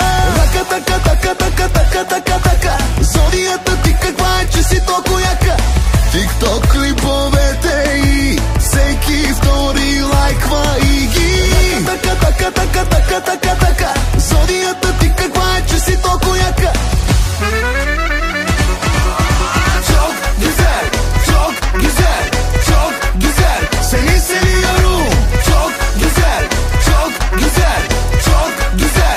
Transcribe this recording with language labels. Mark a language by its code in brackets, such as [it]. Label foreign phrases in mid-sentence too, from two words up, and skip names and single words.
[bg] Рака, така, така, така, така, така, така. Зодията ти каква е, че си толкова яка. Тикток клиповете и всеки втори лайква и ги. Така, така, така, така, така, така. Зодията ти каква е, че си толкова яка. [tr] Çok güzel, çok güzel, çok güzel. Seni seviyorum. Çok güzel, çok güzel, çok güzel.